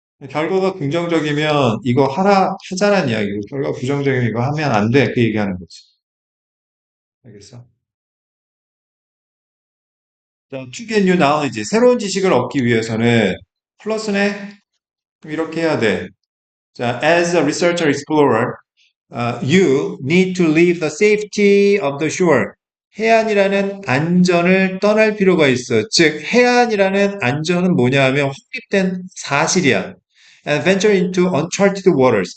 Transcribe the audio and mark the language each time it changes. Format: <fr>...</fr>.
<ko>결과가 긍정적이면 이거 하자는 이야기고, 결과 부정적이면 이거 하면 안 돼. 그 얘기하는 거지. 알겠어?</ko> <en>자, to get new knowledge.</en> <ko>새로운 지식을 얻기 위해서는 플러스네? 그럼 이렇게 해야 돼.</ko> <en>자, as a researcher explorer, you need to leave the safety of the shore.</en> <ko>해안이라는 안전을 떠날 필요가 있어. 즉, 해안이라는 안전은 뭐냐 하면 확립된 사실이야.</ko> <en>And venture into uncharted waters.</en>